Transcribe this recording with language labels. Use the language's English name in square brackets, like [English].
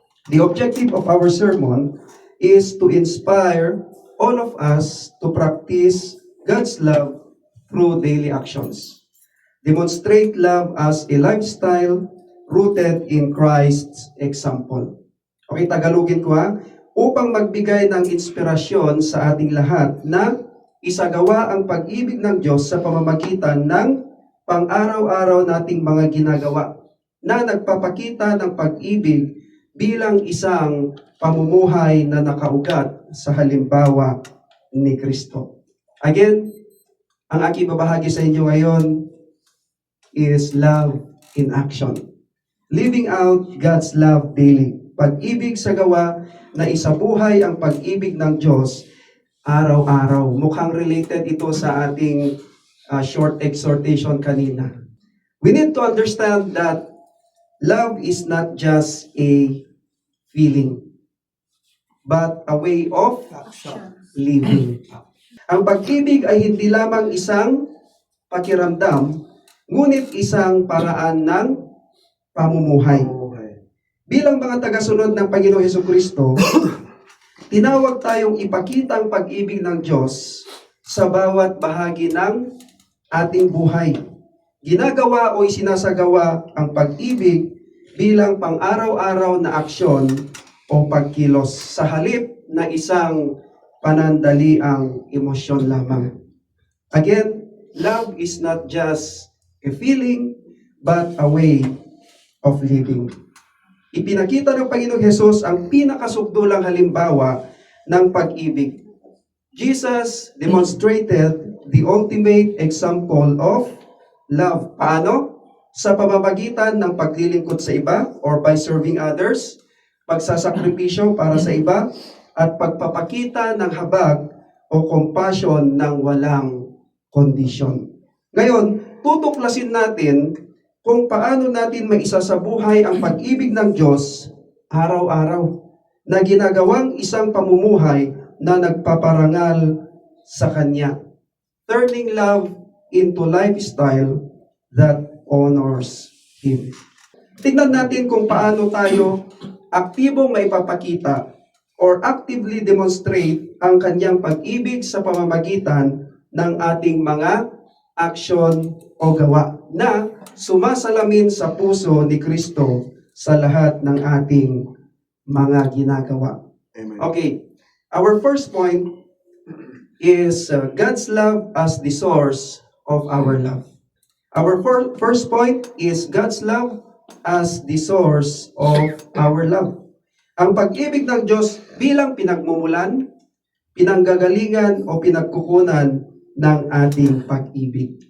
[English] The objective of our sermon is to inspire all of us to practice God's love through daily actions. Demonstrate love as a lifestyle rooted in Christ's example. [Filipino] Okay, Tagalogin ko upang magbigay ng inspirasyon sa ating lahat na isagawa ang pag-ibig ng Diyos sa pamamagitan ng pang-araw-araw nating mga ginagawa na nagpapakita ng pag-ibig bilang isang pamumuhay na nakaugat sa halimbawa ni Kristo. Again, ang aking babahagi sa inyo ngayon is [English] love in action. Living out God's love daily. [Filipino] Pag-ibig sa gawa na isabuhay ang pag-ibig ng Diyos araw-araw. Mukhang related ito sa ating short exhortation kanina. [English] We need to understand that love is not just a feeling, but a way of living. [Filipino] Ang pag-ibig ay hindi lamang isang pakiramdam, ngunit isang paraan ng pamumuhay. Bilang mga tagasunod ng Panginoong Hesukristo, tinawag tayong ipakita ang pag-ibig ng Diyos sa bawat bahagi ng ating buhay. Ginagawa o isinasagawa ang pag-ibig bilang pang-araw-araw na aksyon o pagkilos sa halip na isang panandaliang emosyon lamang. [English] Again, love is not just a feeling, but a way of living. [Filipino] Ipinakita ng Panginoong Hesus ang pinakasukdulang halimbawa ng pag-ibig. [English] Jesus demonstrated the ultimate example of love. [Filipino] Paano? sa pamamagitan ng paglilingkod sa iba [English] or by serving others, [Filipino] pagsasakripisyo para sa iba, at pagpapakita ng habag o compassion ng walang kondisyon. Ngayon, tutuklasin natin kung paano natin maisasabuhay ang pag-ibig ng Diyos araw-araw na ginagawang isang pamumuhay na nagpaparangal sa Kanya. [English] Turning love into lifestyle that honors Him. [Filipino] Tingnan natin kung paano tayo aktibong maipapakita [English] or actively demonstrate [Filipino] ang Kanyang pag-ibig sa pamamagitan ng ating mga aksyon o gawa na sumasalamin sa puso ni Kristo sa lahat ng ating mga ginagawa. [English] Amen. Okay, our first point is God's love as the source of our love. Our first point is God's love as the source of our love. [Filipino] Ang pag-ibig ng Diyos bilang pinagmumulan, pinanggagalingan o pinagkukunan ng ating pag-ibig.